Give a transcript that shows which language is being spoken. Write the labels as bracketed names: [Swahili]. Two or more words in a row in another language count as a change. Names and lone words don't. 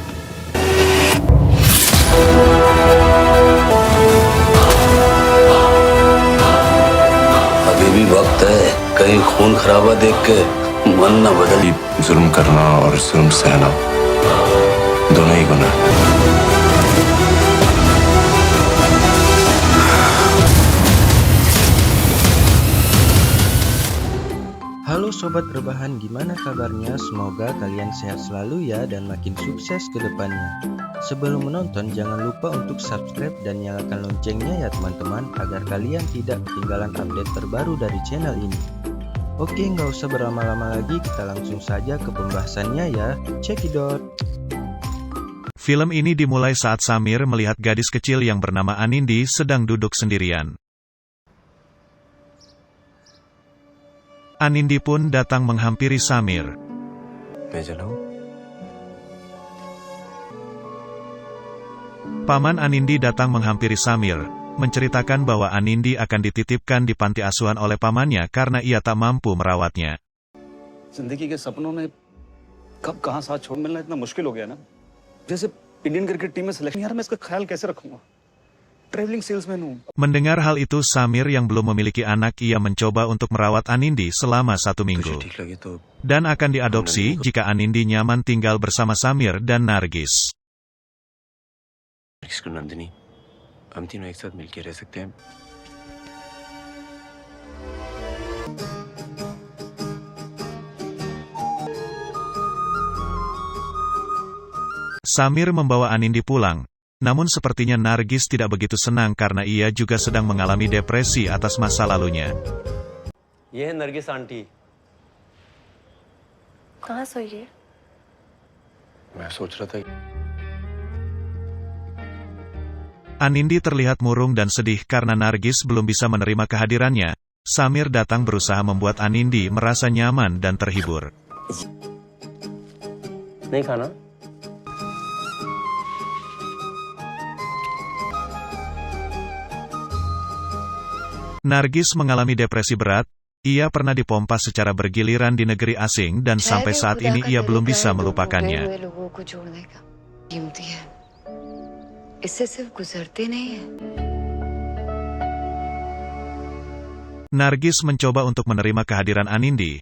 [Hindi] अभी भी वक्त है, कहीं खून खराबा देख के मन न बदल। जुल्म करना और जुल्म सहना दोनों ही गुनाह है। [Indonesian] Halo Sobat Rebahan, gimana kabarnya? Semoga kalian sehat selalu ya dan makin sukses ke depannya. Sebelum menonton jangan lupa untuk subscribe dan nyalakan loncengnya ya teman-teman, agar kalian tidak ketinggalan update terbaru dari channel ini. Oke, nggak usah berlama-lama lagi, kita langsung saja ke pembahasannya ya. [English] Check it out. [Indonesian] Film ini dimulai saat Samir melihat gadis kecil yang bernama Anindi sedang duduk sendirian. Anindi pun datang menghampiri Samir. Paman Anindi datang menghampiri Samir, menceritakan bahwa Anindi akan dititipkan di panti asuhan oleh pamannya karena ia tak mampu merawatnya. [Hindi] जिंदगी के सपनों में कब कहां साथ छोड़ मिलना इतना मुश्किल हो गया ना। जैसे [English] Indian cricket team [Hindi] में सिलेक्शन, यार मैं इसका ख्याल कैसे रखूंगा? [English] travelling salesman [Hindi] हूं। [Indonesian] Mendengar hal itu, Samir yang belum memiliki anak, ia mencoba untuk merawat Anindi selama 1 minggu. Dan akan diadopsi jika Anindi nyaman tinggal bersama Samir dan Nargis. [Hindi] नंदिनी, हम तीनों एक साथ मिलकर रह सकते हैं। [Indonesian] Samir membawa Anindi pulang. Namun sepertinya Nargis tidak begitu senang karena ia juga sedang mengalami depresi atas masa lalunya. [Hindi] ये है नरगिस आंटी। कहाँ सोई है? मैं सोच रहा था [Indonesian] Anindi terlihat murung dan sedih karena Nargis belum bisa menerima kehadirannya. Samir datang berusaha membuat Anindi merasa nyaman dan terhibur. [Hindi] नहीं खाना? [Indonesian] Nargis mengalami depresi berat. Ia pernah dipompa secara bergiliran di negeri asing dan sampai saat ini ia belum bisa melupakannya. Nargis mencoba untuk menerima kehadiran Anindi.